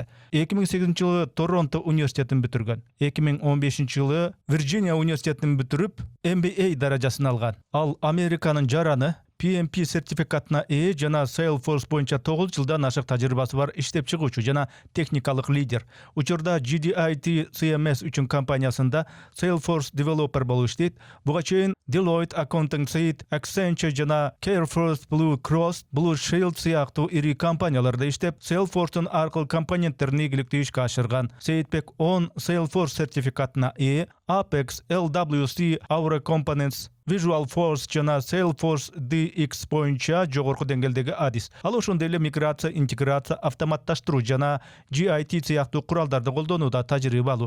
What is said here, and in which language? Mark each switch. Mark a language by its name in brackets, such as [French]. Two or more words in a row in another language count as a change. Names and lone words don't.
[Kyrgyz] 2008 жылы Торонто университетин бүтүргөн. 2015 жылы Вирджиния университетин бүтүрүп, MBA даражасын алган. Ал Американын жараны, PMP сертификатына ээ жана Salesforce боюнча 9 жылдан ашык тажрыйбасы бар иштеп чыгуучу жана техникалык лидер. Учурда GDIT CMS үчүн компаниясында [English] Salesforce developer [Kyrgyz] болуп иштейт. Буга чейин Deloitte, Accounting Suite, Accenture жана CareFirst, Blue Cross, Blue Shield сыяктуу ири компанияларда иштеп, Salesforce'ун аркылуу компоненттерин ийгиликтүү ишке ашырган. Сейитбек 10 Salesforce сертификатына ээ, Apex, LWC, Aura Components, Visualforce жана Salesforce DX боюнча жогорку деңгээлдеги адис. Ал ошондой эле миграция, интеграция, автоматташтыруу жана GIT сыяктуу куралдарды колдонууда тажрыйбалуу.